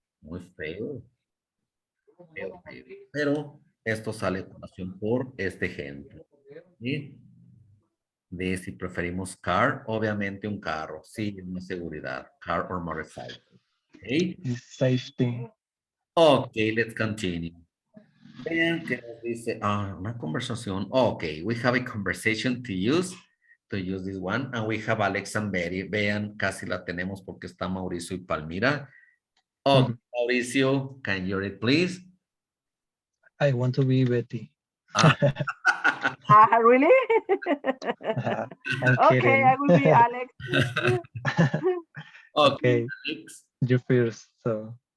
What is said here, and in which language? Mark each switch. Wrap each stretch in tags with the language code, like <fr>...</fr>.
<es>Muy feo, feo, feo. Pero esto sale a colación por este ejemplo. ¿Sí? De si preferimos car, obviamente un carro. Sí, una seguridad.</es> <en>Car or motorcycle.</en> <es>¿Ok?</es> <en>Safety. Ok, let's continue.</en> <es>Vean que nos dice, una conversación.</es> <en>Ok, we have a conversation to use this one, and we have Alex and Betty.</en> <es>Vean, casi la tenemos porque está Mauricio y Palmira.</es> <en>Ok, Mauricio, can you read, please? I want to be Betty. Ah. Really? I'm Okay, kidding. I will be Alex. Okay, Okay, Alex. you first. So</en>